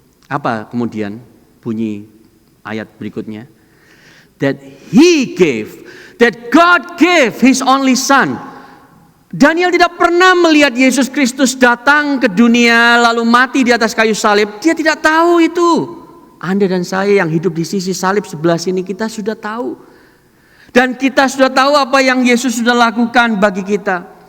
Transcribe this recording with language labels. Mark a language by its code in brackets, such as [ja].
[id] Apa kemudian bunyi ayat berikutnya? [en] That he gave. That God gave his only son. [id] Daniel tidak pernah melihat Yesus Kristus datang ke dunia lalu mati di atas kayu salib. Dia tidak tahu itu. Anda dan saya yang hidup di sisi salib sebelah sini, kita sudah tahu. Dan kita sudah tahu apa yang Yesus sudah lakukan bagi kita.